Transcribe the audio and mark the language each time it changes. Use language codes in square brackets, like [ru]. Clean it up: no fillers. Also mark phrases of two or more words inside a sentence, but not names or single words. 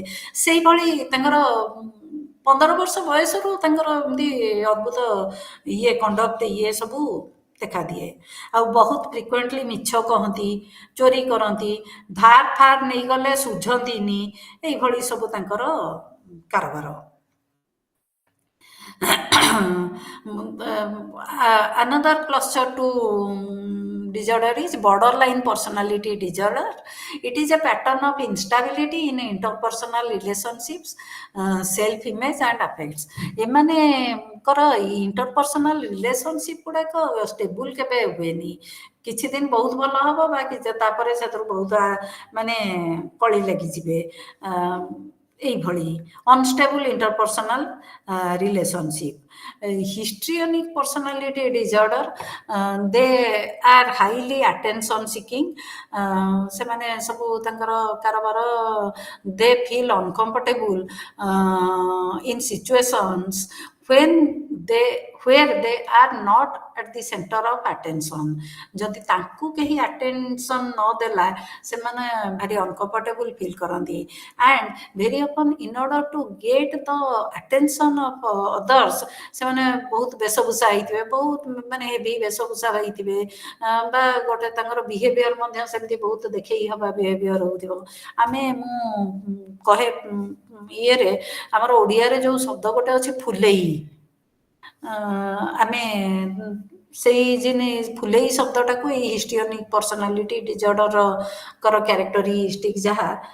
[or] ସେଇଭଳି ତାଙ୍କର 15 ବର୍ଷ ବୟସରୁ ତାଙ୍କର ଏମିତି ଅଦ୍ଭୁତ କଣ୍ଡକ୍ଟ ସବୁ ଦେଖାଦିଏ। ଆଉ ବହୁତ ଫ୍ରିକ୍ୱେଣ୍ଟଲି ମିଛ କହନ୍ତି, ଚୋରି କରନ୍ତି, ଧାର ଫାର ନେଇଗଲେ ସୁଝନ୍ତିନି, ଏଇଭଳି ସବୁ ତାଙ୍କର କାରବାର। [en] Another cluster to disorder is borderline personality disorder. It is a pattern of instability in interpersonal relationships, self-image and affects. [or] ଏମାନଙ୍କର [en] interpersonal relationship [or] ଗୁଡ଼ାକ ଷ୍ଟେବୁଲ କେବେ ହୁଏନି। କିଛି ଦିନ ବହୁତ ଭଲ ହବ, ବା ତାପରେ ସେଥିରୁ ବହୁତ ମାନେ କଳି ଲାଗିଯିବେ। এইভଳି [en] unstable interpersonal relationship. histrionic personality disorder, they are highly attention seeking. [or] ସେମାନେ ସବୁ ତାଙ୍କର କାରବାର, [en] they feel uncomfortable in situations where they are not at the center of attention. [or] ଯଦି ତାଙ୍କୁ କେହି attention ନ ଦେଲା, ସେମାନେ ଭାରି [en] uncomfortable feel [or] କରନ୍ତି। [en] and very often in order to get the attention of others, [or] ସେମାନେ ବହୁତ ବେଶଭୂଷା ହେଇଥିବେ, ବହୁତ ମାନେ ହେଭି ବେଶଭୂଷା ହେଇଥିବେ, ବା ଗୋଟେ ତାଙ୍କର ବିହେଭିଅର ମଧ୍ୟ ସେମିତି ବହୁତ ଦେଖେଇ ହବା ବିହେଭିଅର ହଉଥିବ। ମୁଁ କହେ ଇଏରେ, ଆମର ଓଡ଼ିଆରେ ଯୋଉ ଶବ୍ଦ ଗୋଟେ ଅଛି ଫୁଲେଇ, ଆମେ ସେଇ ଫୁଲେଇ ଶବ୍ଦଟାକୁ ଏଇ [en] histrionic personality disorder characteristic [or] ଯାହା